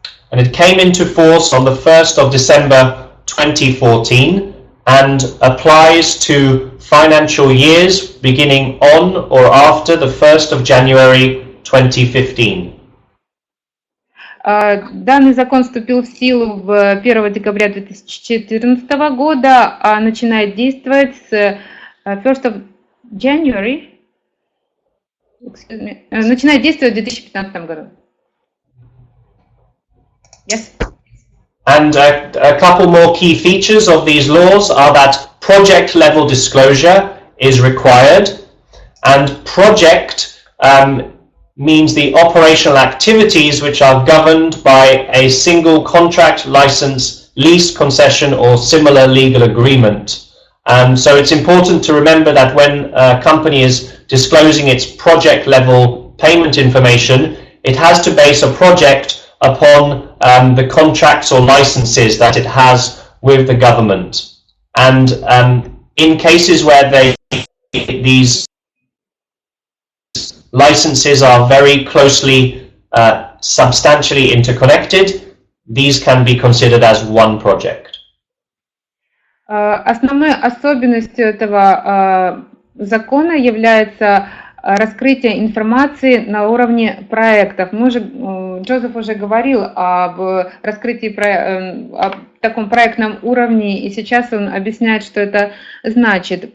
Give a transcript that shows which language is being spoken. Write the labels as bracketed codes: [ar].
[en] And it came into force on the 1st of December 2014 and applies to financial years beginning on or after the 1st of January 2015. [ru] Данный закон вступил в силу 1 декабря 2014 года, а начинает действовать с 1 January, начинает действовать в 2015 году. [en] Yes. And a couple more key features of these laws are that project level disclosure is required, and project means the operational activities which are governed by a single contract, license, lease, concession, or similar legal agreement. So it's important to remember that when a company is disclosing its project level payment information, it has to base a project upon the contracts or licenses that it has with the government. And in cases where these licenses are very closely, substantially interconnected, these can be considered as one project. [ru] Основной особенностью этого закона является раскрытие информации на уровне проектов. Джозеф уже говорил об раскрытии об таком проектном уровне, и сейчас он объясняет, что это значит.